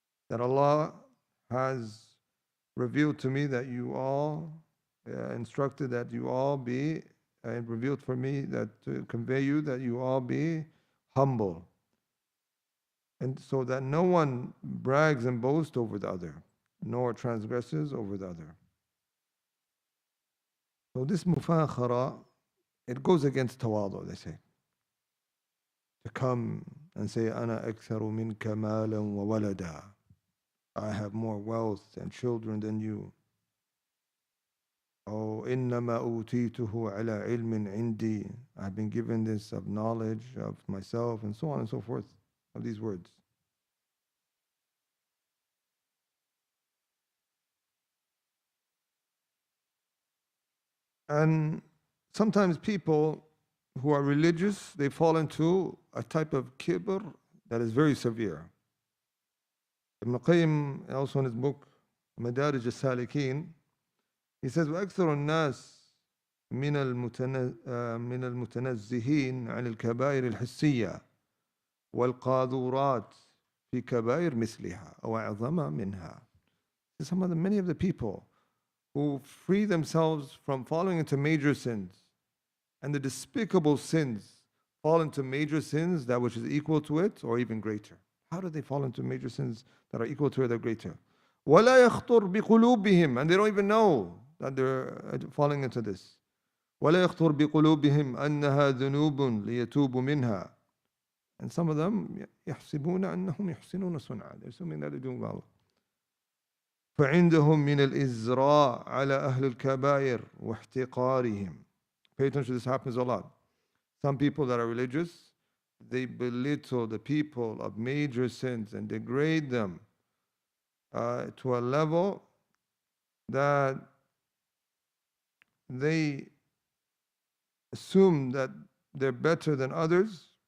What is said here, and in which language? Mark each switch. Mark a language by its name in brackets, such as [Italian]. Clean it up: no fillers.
[English] That Allah has revealed to me that you all, instructed that you all be, and revealed for me that to convey you that you all be humble. And so that no one brags and boasts over the other, nor transgresses over the other. So this mufakhara, it goes against tawadu, they say. To come and say, [Arabic] أنا أكثر منك مالا وولدا. [English] I have more wealth and children than you. [Arabic] Oh, إنما أوتيته على علم عندي. [English] I've been given this of knowledge of myself, and so on and so forth, of these words. And sometimes people who are religious, they fall into a type of kibr that is very severe. Ibn Qayyim, also in his book, Madarij al-Salikin, he says, [Arabic] وأكثر الناس من المتنزهين عن الكبائر الحسية والقاذورات في كبائر مثلها أو أعظم منها. [English] Many of the people who free themselves from falling into major sins, and the despicable sins fall into major sins that which is equal to it or even greater. How do they fall into major sins that are equal to it or greater? [Arabic] وَلَا يَخْطُرْ بِقُلُوبِهِمْ, [English] and they don't even know that they're falling into this. [Arabic] وَلَا يَخْطُرْ بِقُلُوبِهِمْ أَنَّهَا ذُنُوبٌ لِيَتُوبُ مِنْهَا. [English] And some of them [Arabic] يحسبون أنهم يحسنون صنعا. [English] They're assuming that they're doing well. [Arabic] فعندهم من الإزراء على أهل الكبائر واحتقارهم. [English] Pay attention, this happens a lot. Some people that are religious, they belittle the people of major sins and degrade them to a level that they assume that they're better than others,